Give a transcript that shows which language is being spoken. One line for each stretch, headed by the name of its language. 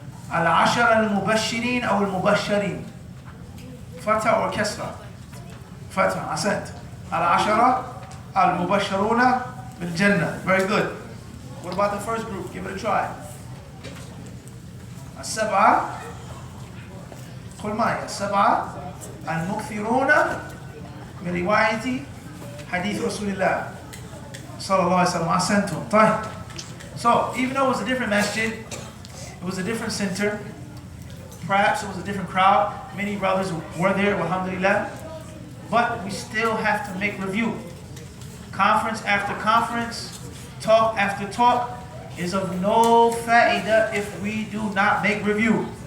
English: Al-Ashara al-Mubashirin or al-Mubashirin? Fatha or Kesra? Fatha. Ascent.
Arabic: Al-Ashara al-Mubashiruna bil-Jannah.
English: Very good. What about the first group? Give it a try.
Arabic: السبعة قل معي السبعة المكثرون من رواية حديث رسول الله صلى الله عليه وسلم. أحسنتم. طيب.
English: So even though it was a different masjid, it was a different center, perhaps it was a different crowd, many brothers were there, alhamdulillah, but we still have to make review. Conference after conference, talk after talk, is of no fa'idah if we do not make review.